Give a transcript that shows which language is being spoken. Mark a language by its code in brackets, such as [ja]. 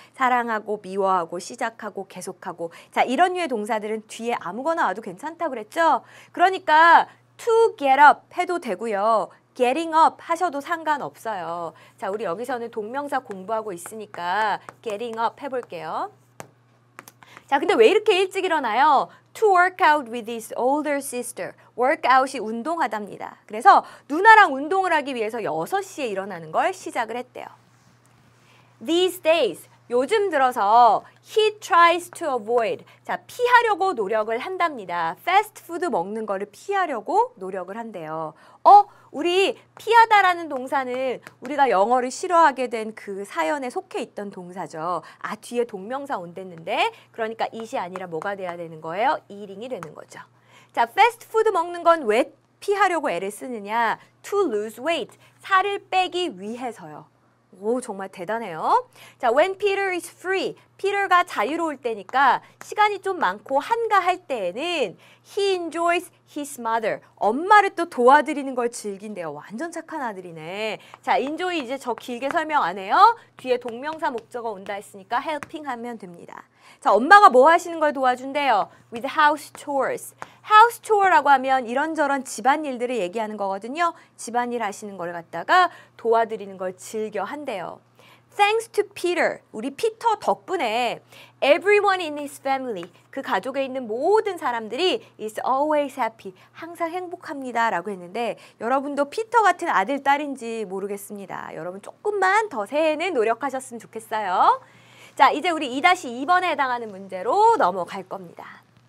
[ko] 사랑하고 미워하고 시작하고 계속하고 자, 이런 류의 동사들은 뒤에 아무거나 와도 괜찮다고 그랬죠? 그러니까 [en] to get up [ko] 해도 되고요. [en] getting up [ko] 하셔도 상관없어요. 자, 우리 여기서는 동명사 공부하고 있으니까 [en] getting up [ko] 해볼게요. 자, 근데 왜 이렇게 일찍 일어나요? [en] To work out with his older sister. [ko] workout이 운동하답니다. 그래서 누나랑 운동을 하기 위해서 6시에 일어나는 걸 시작을 했대요. [en] These days. [ko] 요즘 들어서 [en] he tries to avoid. [ko] 자, 피하려고 노력을 한답니다. 패스트푸드 먹는 거를 피하려고 노력을 한대요. 우리 피하다라는 동사는 우리가 영어를 싫어하게 된 그 사연에 속해 있던 동사죠. 아, 뒤에 동명사 온댔는데 그러니까 it이 아니라 뭐가 돼야 되는 거예요? eating이 되는 거죠. 자, 패스트푸드 먹는 건 왜 피하려고 애를 쓰느냐? [en] To lose weight. [ko] 살을 빼기 위해서요. 오, 정말 대단해요. 자, [en] when Peter is free. [ko] 피터가 자유로울 때니까 시간이 좀 많고 한가할 때에는 [en] he enjoys his mother. [ko] 엄마를 또 도와드리는 걸 즐긴대요. 완전 착한 아들이네. 자, enjoy 이제 저 길게 설명 안 해요. 뒤에 동명사 목적어 온다 했으니까 helping 하면 됩니다. 자, 엄마가 뭐 하시는 걸 도와준대요? [en] With house chores. [ko] house chore라고 하면 이런저런 집안일들을 얘기하는 거거든요. 집안일 하시는 걸 갖다가 도와드리는 걸 즐겨 한대요. [en] Thanks to Peter. [ko] 우리 피터 덕분에 [en] everyone in his family. [ko] 그 가족에 있는 모든 사람들이 [en] is always happy. [ko] 항상 행복합니다. 라고 했는데 여러분도 피터 같은 아들, 딸인지 모르겠습니다. 여러분 조금만 더 새해에는 노력하셨으면 좋겠어요. 자, 이제 우리 2-2번에 해당하는 문제로 넘어갈 겁니다.